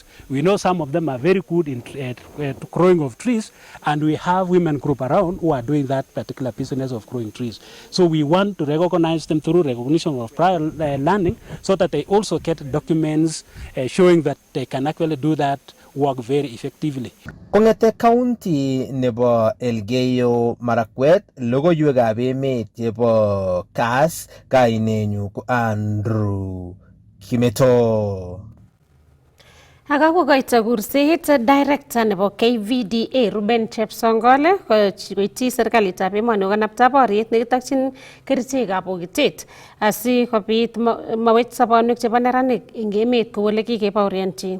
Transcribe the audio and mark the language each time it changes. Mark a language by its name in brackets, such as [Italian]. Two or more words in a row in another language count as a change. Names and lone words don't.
[English] We know some of them are very good in growing of trees, and we have women group around who are doing that particular business of growing trees. So we want to recognize them through recognition of prior learning so that they also get documents showing that they can actually do that work very effectively. [Kalenjin] Kongete county nebo Elgeyo Marakwet, logoiwekab emet chebo Kass, kainenyu ko Andrew Kimeto. Akakokoito kurset director nebo KVDA Ruben Chepsongole koityi serikalitab emoni kokanapta boriet nekitokyin kerichekab bokitet asikobit mawech sobonwek chebo neranik eng emet kou ole kikebaorionchi.